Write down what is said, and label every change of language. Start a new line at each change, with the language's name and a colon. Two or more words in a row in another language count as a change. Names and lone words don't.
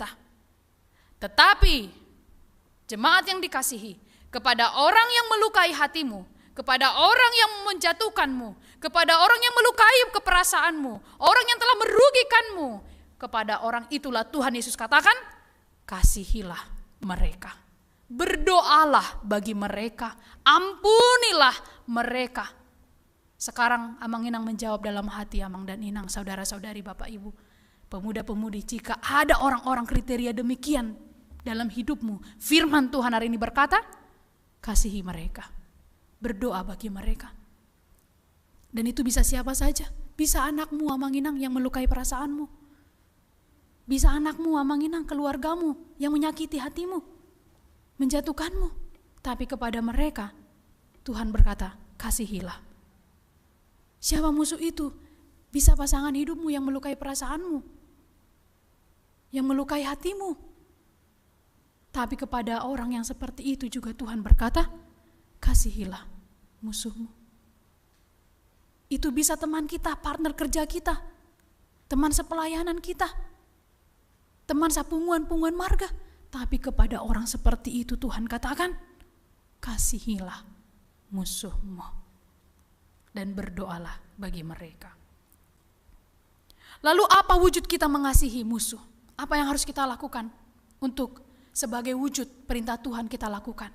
Indonesian: Tetapi jemaat yang dikasihi, kepada orang yang melukai hatimu, kepada orang yang menjatuhkanmu, kepada orang yang melukai keperasaanmu, orang yang telah merugikanmu, kepada orang itulah Tuhan Yesus katakan, kasihilah mereka. Berdoalah bagi mereka, ampunilah mereka. Sekarang amang-inang menjawab dalam hati amang dan inang, saudara-saudari, bapak ibu, pemuda-pemudi, jika ada orang-orang kriteria demikian dalam hidupmu, firman Tuhan hari ini berkata, kasihi mereka, berdoa bagi mereka. Dan itu bisa siapa saja, bisa anakmu amang-inang yang melukai perasaanmu, bisa anakmu amang-inang, keluargamu yang menyakiti hatimu, menjatuhkanmu. Tapi kepada mereka Tuhan berkata, kasihilah. Siapa musuh itu? Bisa pasangan hidupmu yang melukai perasaanmu, yang melukai hatimu. Tapi kepada orang yang seperti itu juga Tuhan berkata, kasihilah musuhmu. Itu bisa teman kita, partner kerja kita, teman sepelayanan kita. teman sapunguan-punguan marga. Tapi kepada orang seperti itu Tuhan katakan, kasihilah musuhmu dan berdoalah bagi mereka. Lalu apa wujud kita mengasihi musuh? Apa yang harus kita lakukan untuk sebagai wujud perintah Tuhan kita lakukan?